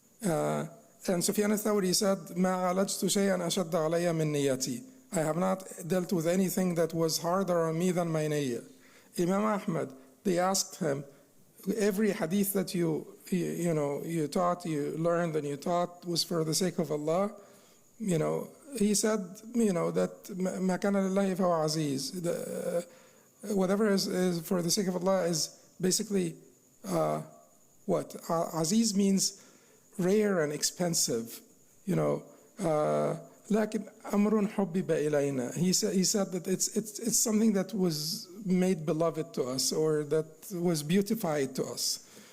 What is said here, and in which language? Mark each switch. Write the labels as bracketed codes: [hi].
[en] And Sufyan al-Thawri said, [ar] مَا عَلَجْتُ شَيْئًا أَشَدَّ عَلَيَّ مِن نِيَّتِي. [en] I have not dealt with anything that was harder on me than my niyyah. Imam Ahmad, they asked him, every hadith that you taught, you learned and you taught was for the sake of Allah. He said, that [ar] مَا كَانَ لِلَّهِ فَهُوَ عَزِيز. [en] Whatever is for the sake of Allah is basically what? Aziz means rare and expensive. [ar] لكن أمر حبب إلينا. [en] He said that it's something that was made beloved to us, or that was beautified to us.